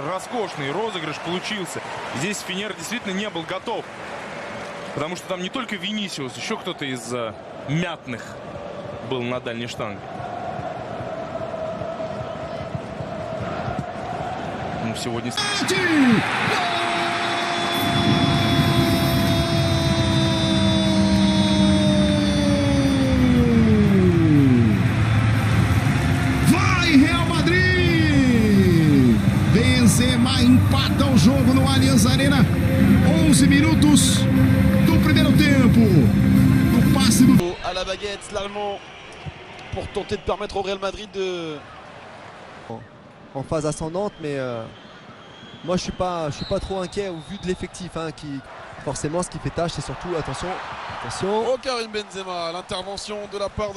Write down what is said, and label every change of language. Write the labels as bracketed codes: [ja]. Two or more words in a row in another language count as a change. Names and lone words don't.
[ru] Роскошный розыгрыш получился. Здесь Фенер действительно не был готов. Потому что там не только Винисиус, еще кто-то из мятных был на дальней штанге. Ну, сегодня... [pt] Benzema empata o jogo no Allianz Arena. 11 minutos do primeiro tempo. No passe do... [fr] À la baguette, l'Allemand, pour tenter de permettre au Real Madrid de... En phase ascendante, mais moi je suis pas trop inquiet au vu de l'effectif. Qui forcément, ce qui fait tâche, c'est surtout attention. Oh, Karim Benzema, l'intervention de la part de...